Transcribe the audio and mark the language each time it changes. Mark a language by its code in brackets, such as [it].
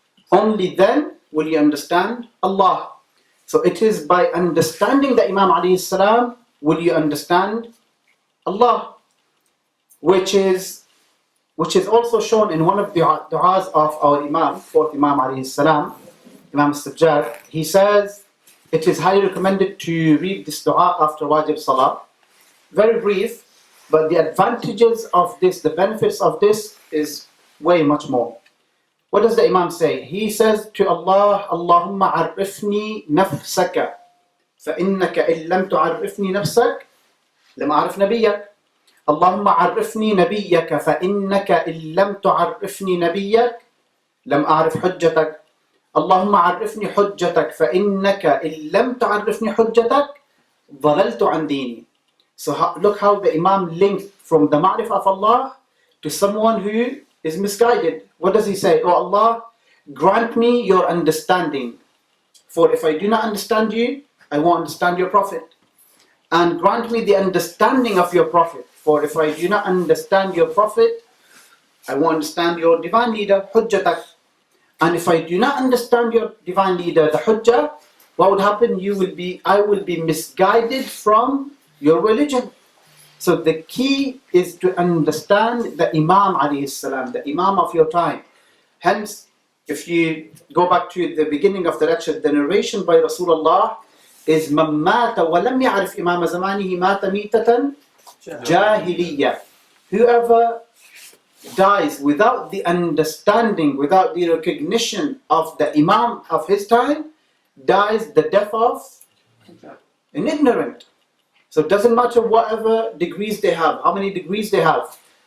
[en] Only then will you understand Allah. So it is by understanding the Imam alayhi salam will you understand Allah, which is also shown in one of the du'as of our Imam, fourth Imam alayhi salam, Imam Sajjad. He says it is highly recommended to read this du'a after wajib salah. Very brief, but the advantages of this, the benefits of this is way much more. What does the Imam say? He says to Allah, [ar] Allahumma arifni nafsaka, فإنك إن لم تعرفني نفسك لم أعرف نبيك. اللهم عرفني نبيك فإنك إن لم تعرفني نبيك لم أعرف حجتك. اللهم عرفني حجتك فإنك إن لم تعرفني حجتك ضللت عن ديني. [en] So look how the Imam linked from the ma'rifah of Allah to someone who is misguided. What does he say? Oh Allah, grant me your understanding, for if I do not understand you, I won't understand your Prophet. And grant me the understanding of your Prophet, for if I do not understand your Prophet, I won't understand your divine leader, Hujjatak. And if I do not understand your divine leader, the Hujjah, what would happen? I will be misguided from your religion. So the key is to understand the Imam alayhi salam, the Imam of your time. Hence, if you go back to the beginning of the lecture, the narration by Rasulullah, [ar] is من مات ولم يعرف إمام زمانه مات ميتة جاهلية. [en] Whoever dies without the understanding, without the recognition of the Imam of his time, dies the death of an ignorant. So it doesn't matter whatever degrees they have, how many degrees they have.